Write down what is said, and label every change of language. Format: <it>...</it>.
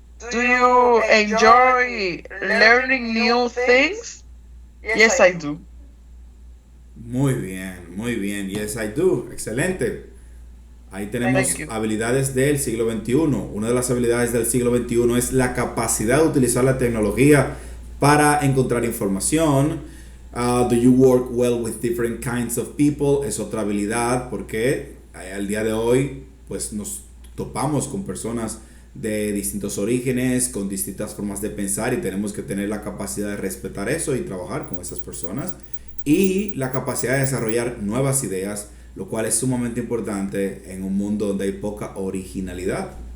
<en>Do you enjoy learning new things? Yes, I do.</en> <es>Muy bien, muy bien.</es> <en>Yes, I do.</en> <es>Excelente. Ahí tenemos</es> <en>Thank you.</en> <es>habilidades del siglo XXI. Una de las habilidades del siglo XXI es la capacidad de utilizar la tecnología para encontrar información.</es> <en>Do you work well with different kinds of people?</en> <es>Es otra habilidad porque al día de hoy pues nos topamos con personas de distintos orígenes, con distintas formas de pensar, y tenemos que tener la capacidad de respetar eso y trabajar con esas personas. Y la capacidad de desarrollar nuevas ideas, lo cual es sumamente importante en un mundo donde hay poca originalidad.</es>